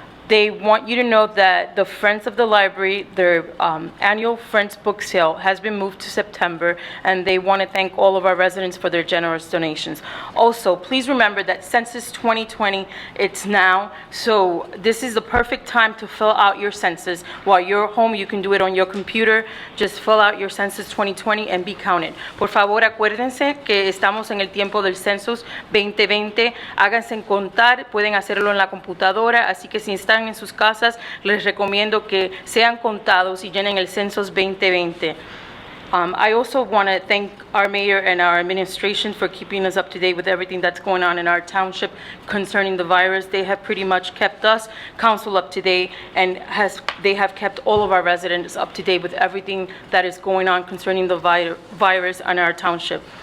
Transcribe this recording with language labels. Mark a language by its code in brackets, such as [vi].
[en] They want you to know that the Friends of the Library, their annual Friends book sale has been moved to September, and they want to thank all of our residents for their generous donations. Also, please remember that Census 2020, it's now, so this is the perfect time to fill out your census. While you're home, you can do it on your computer. Just fill out your Census 2020 and be counted. [es] Por favor, acuérdense que estamos en el tiempo del Census 2020. Háganse contar, pueden hacerlo en la computadora, así que si están en sus casas, les recomiendo que sean contados y llenen el Census 2020. [en] I also want to thank our mayor and our administration for keeping us up to date with everything that's going on in our township concerning the virus. They have pretty much kept us, council, up to date, and they have kept all of our residents up to date with everything that is going on concerning the virus in our township.